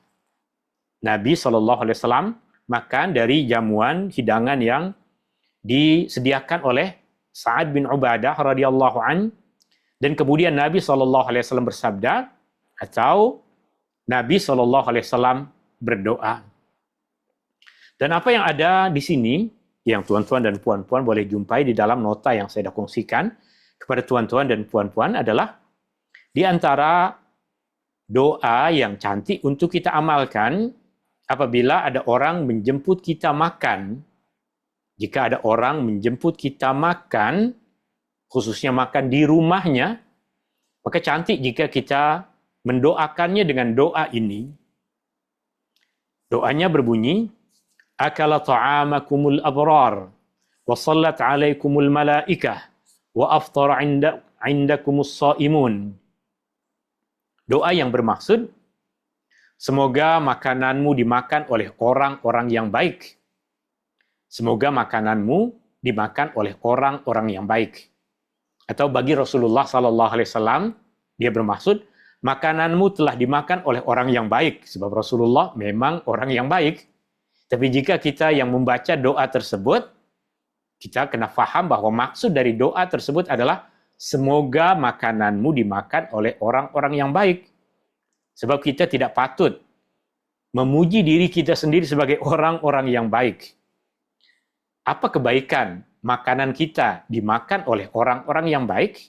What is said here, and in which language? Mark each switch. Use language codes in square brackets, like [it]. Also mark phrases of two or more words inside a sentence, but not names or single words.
[ms] Nabi SAW makan dari jamuan hidangan yang disediakan oleh Sa'ad bin Ubadah [ar] رضي الله عن, [ms] dan kemudian Nabi SAW bersabda, atau Nabi SAW berdoa. Dan apa yang ada di sini, yang tuan-tuan dan puan-puan boleh jumpai di dalam nota yang saya dah kongsikan kepada tuan-tuan dan puan-puan, adalah di antara doa yang cantik untuk kita amalkan apabila ada orang menjemput kita makan. Jika ada orang menjemput kita makan, khususnya makan di rumahnya, maka cantik jika kita mendoakannya dengan doa ini. Doanya berbunyi, [ar] أكل طعامكم الأبرار، وصلت عليكم الملائكة، وأفطر عندكم الصائمون. [ms] Doa yang bermaksud, semoga makananmu dimakan oleh orang-orang yang baik. Semoga makananmu dimakan oleh orang-orang yang baik. Atau bagi Rasulullah SAW, dia bermaksud, makananmu telah dimakan oleh orang yang baik. Sebab Rasulullah memang orang yang baik. Tapi jika kita yang membaca doa tersebut, kita kena faham bahawa maksud dari doa tersebut adalah semoga makananmu dimakan oleh orang-orang yang baik. Sebab kita tidak patut memuji diri kita sendiri sebagai orang-orang yang baik. Apa kebaikan makanan kita dimakan oleh orang-orang yang baik?